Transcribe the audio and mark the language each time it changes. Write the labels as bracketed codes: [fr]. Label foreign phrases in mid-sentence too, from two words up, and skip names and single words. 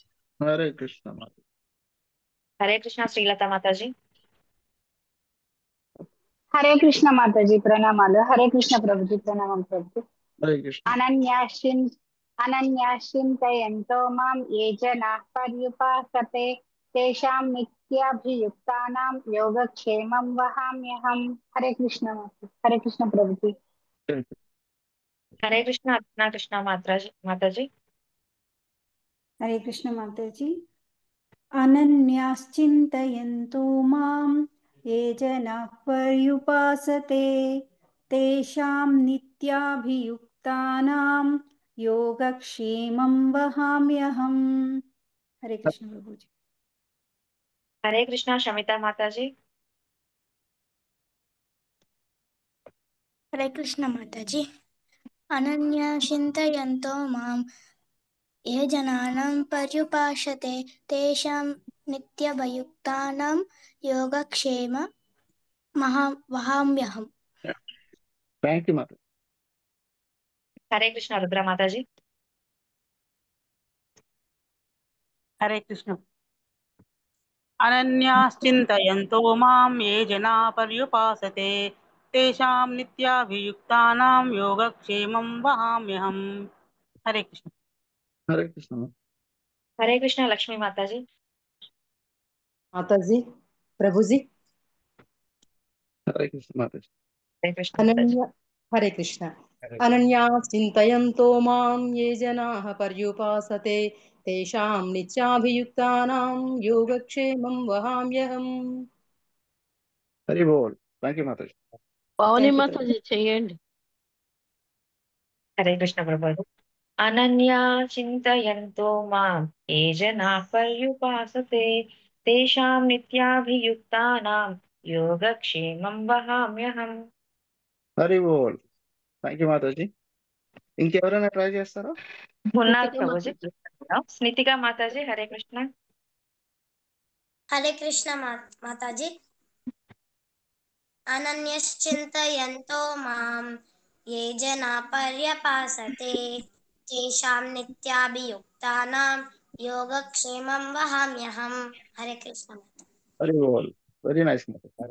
[te] హరే కృష్ణ మాతాజీ. హరే కృష్ణ శ్రీలత మాతాజీ. హరే కృష్ణ మాతాజీ ప్రణామాలు. హరే కృష్ణ ప్రభుజీ ప్రణామం ప్రభుజీ. హరే కృష్ణ. [sa] అనన్యాశ్చింతయంతో మాం ఏ జనాః పర్యుపాసతే తేషాం नित्याभियुक्तानां योगक्षेमं वहाम्यहम्। [hi] हरे कृष्ण प्रभु जी। हरे कृष्ण अर्चना कृष्ण माताजी। हरे कृष्ण माताजी। [sa] अनन्याश्चिन्तयन्तो मां ये जनाः पर्युपासते तेषां नित्याभियुक्तानां योगक्षेमं वहाम्यहम्। [hi] हरे कृष्ण प्रभु जी। हरे कृष्ण शमिता माताजी। हरे कृष्ण माताजी। [sa] अनन्या चिन्तयन्तो मां ये जनानां पर्युपासते तेषां नित्यभयुक्तानां योगक्षेम वहाम्यहम्। [en] Thank you Mata. [hi] हरे कृष्ण रुद्रा माताजी। [sa] हरे कृष्ण अनन्याश्चिन्तयन्तो मां ये जना पर्युपासते तेषां नित्याभियुक्तानां योगक्षेमं वहाम्यहम्। [hi] हरे कृष्ण [te] హరే కృష్ణ. [hi] हरे कृष्ण लक्ष्मी माताजी। माताजी प्रभु जी। [te] హరే కృష్ణ మాతాజీ. [hi] हरे कृष्ण माताजी। [sa] हरे कृष्ण अनन्या चिन्तयन्तो मां ये जनाः पर्युपासते तेषां नित्याभियुक्तानां योगक्षेमं वहाम्यहम्। [te] హరి బోల్. [en] thank you [te] మాతాజీ. పావని [en] Thank you, [te] మాతాజీ చెయ్యండి. [hi] हरे कृष्ण प्रभु। [sa] अनन्या चिन्तयन्तो मां ये जनाः पर्युपासते तेषां नित्याभियुक्तानां योगक्षेमं वहाम्यहम्। [te] హరి బోల్. [en] thank you [te] మాతాజీ. ఇంకెవరైనా ట్రై చేస్తారా? ఉన్నారు కృతిక ప్రభుజీ. మాతాజీ. స్నితిక మాతాజీ హరే కృష్ణ. [hi] हरे कृष्ण माताजी। [sa] अनन्यश्चिन्तयन्तो मां ये जना पर्यपासते तेषां नित्याभियुक्तानां योगक्षेमं वहाम्यहम्। [hi] हरे कृष्ण। [te] హరి బోల్. [en] very nice [te] మాతాజీ.